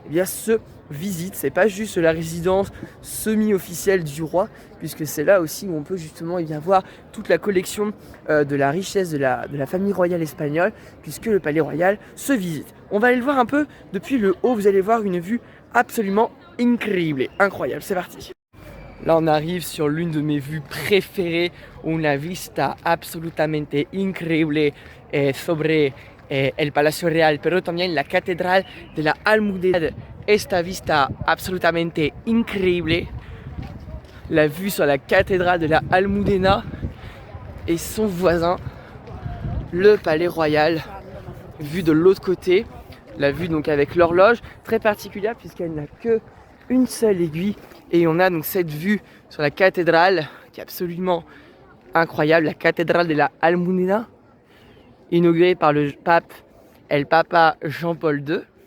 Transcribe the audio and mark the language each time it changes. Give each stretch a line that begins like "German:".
French: se visite, c'est pas juste la résidence semi-officielle du roi, puisque c'est là aussi où on peut justement voir toute la collection de la richesse de la famille royale espagnole, puisque le palais royal se visite. On va aller le voir un peu depuis le haut, vous allez voir une vue absolument incroyable, c'est parti. Là on arrive sur l'une de mes vues préférées,
Spanish: una vista absolutamente increíble sobre el Palacio Real, pero también la Catedral de la Almudena. Esta vista absolutamente increíble,
French: la vue sur la cathédrale de la Almudena et son voisin, le Palais Royal, vue de l'autre côté, la vue donc avec l'horloge, très particulière puisqu'elle n'a que une seule aiguille et on a donc cette vue sur la cathédrale qui est absolument incroyable, la cathédrale de la Almudena, inaugurée par le pape
Spanish: El Papa
French: Jean-Paul II.